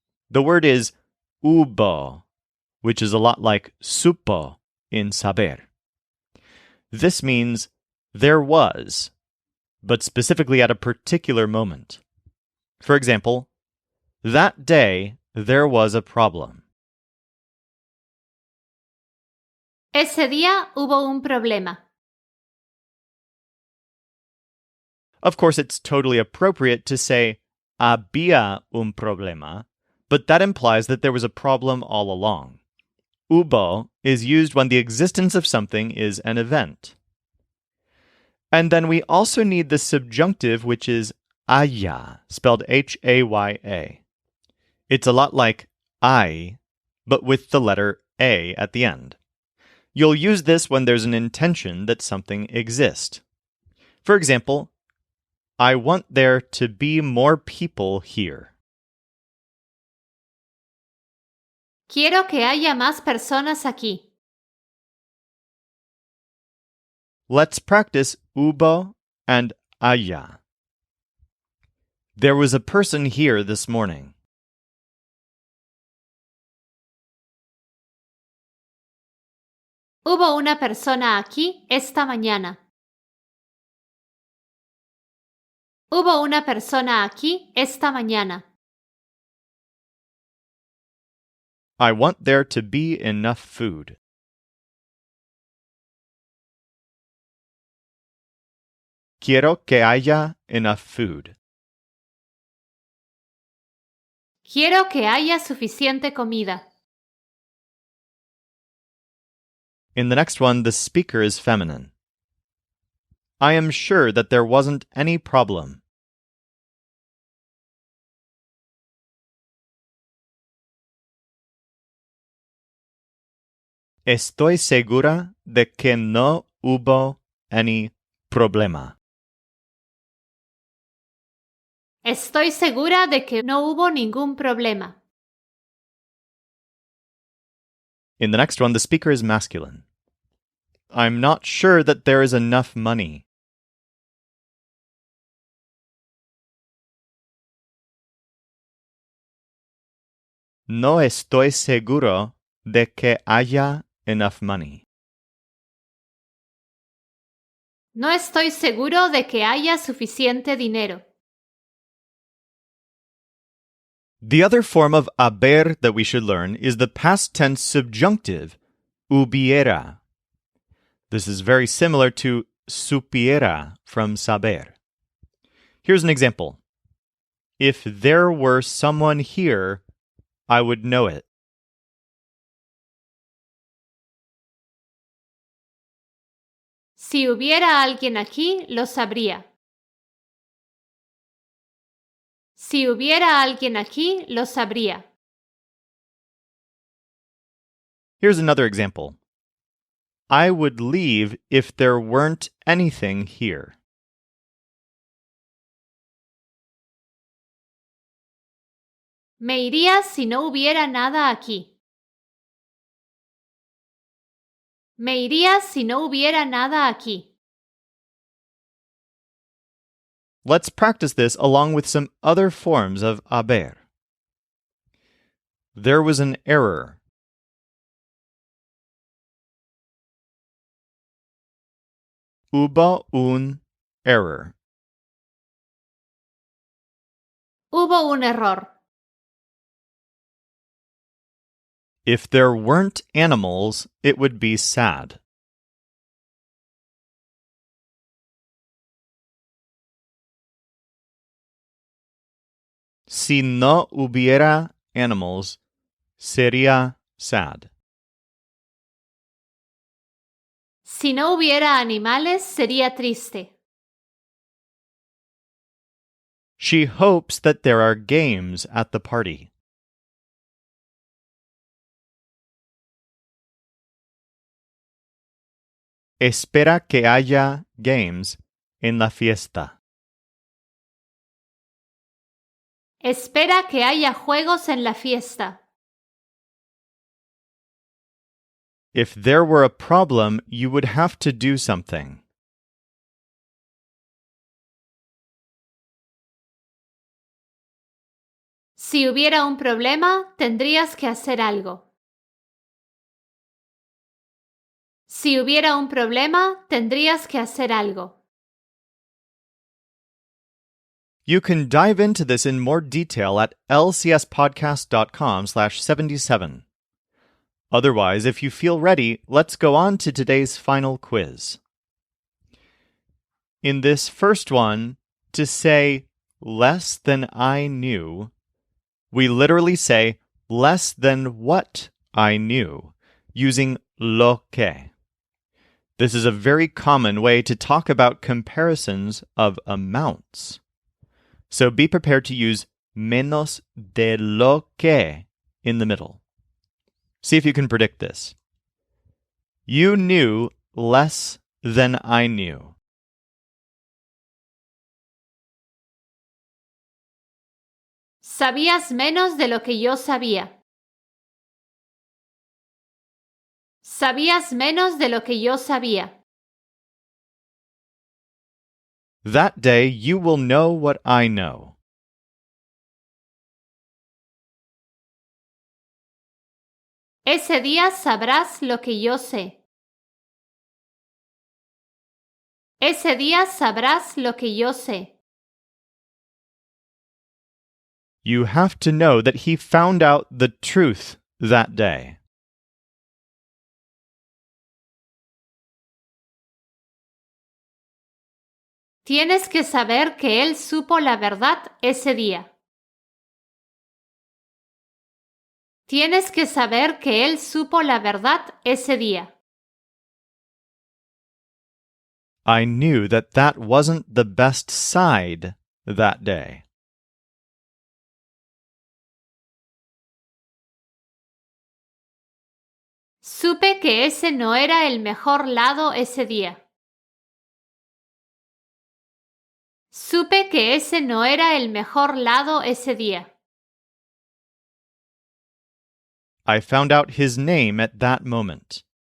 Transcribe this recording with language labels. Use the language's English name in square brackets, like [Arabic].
[English] The word is hubo, which is a lot like supo in Saber. This means there was, but specifically at a particular moment. For example, that day there was a problem. [Spanish] Ese día hubo un problema. [English] Of course, it's totally appropriate to say [Spanish] había un problema, [English] but that implies that there was a problem all along. Hubo is used when the existence of something is an event. And then we also need the subjunctive, which is haya, spelled H-A-Y-A. It's a lot like I, but with the letter A at the end. You'll use this when there's an intention that something exists. For example, I want there to be more people here. [Spanish] Quiero que haya más personas aquí. [English] Let's practice hubo and haya. There was a person here this morning. [Spanish] Hubo una persona aquí esta mañana. Hubo una persona aquí esta mañana. [English] I want there to be enough food. [Spanish] Quiero que haya [English] enough food. [Spanish] Quiero que haya suficiente comida. [English] In the next one, the speaker is feminine. I am sure that there wasn't any problem. [Spanish] Estoy segura de que no hubo [English] any [Spanish] problema. Estoy segura de que no hubo ningún problema. [English] In the next one, the speaker is masculine. I'm not sure that there is enough money. [Spanish] No estoy seguro de que haya [English] enough money. [Spanish] No estoy seguro de que haya suficiente dinero. [English] The other form of haber that we should learn is the past tense subjunctive, hubiera. This is very similar to supiera from Saber. Here's an example. If there were someone here, I would know it. [Spanish] Si hubiera alguien aquí, lo sabría. Si hubiera alguien aquí, lo sabría. [English] Here's another example. I would leave if there weren't anything here. [Spanish] Me iría si no hubiera nada aquí. Me iría si no hubiera nada aquí. [English] Let's practice this along with some other forms of haber. There was an error. [Spanish] Hubo un error. Hubo un error. [English] If there weren't animals, it would be sad. [Spanish] Si no hubiera [English] animals, [Spanish] sería [English] sad. [Spanish] Si no hubiera animales, sería triste. [English] She hopes that there are games at the party. [Spanish] Espera que haya [English] games [Spanish] en la fiesta. Espera que haya juegos en la fiesta. [English] If there were a problem, you would have to do something. [Spanish] Si hubiera un problema, tendrías que hacer algo. Si hubiera un problema, tendrías que hacer algo. [English] You can dive into this in more detail at lcspodcast.com/77. Otherwise, if you feel ready, let's go on to today's final quiz. In this first one, to say less than I knew, we literally say less than what I knew, using lo que. This is a very common way to talk about comparisons of amounts. So be prepared to use [Spanish] menos de lo que [English] in the middle. See if you can predict this. You knew less than I knew. [Spanish] Sabías menos de lo que yo sabía. Sabías menos de lo que yo sabía. [English] That day you will know what I know. [Spanish] Ese día sabrás lo que yo sé. Ese día sabrás lo que yo sé. [English] You have to know that he found out the truth that day. [Spanish] Tienes que saber que él supo la verdad ese día. Tienes que saber que él supo la verdad ese día. [English] I knew that that wasn't the best side that day. [Spanish] Supe que ese no era el mejor lado ese día. Supe que ese no era el mejor lado ese día. [English] I found out his name at that moment.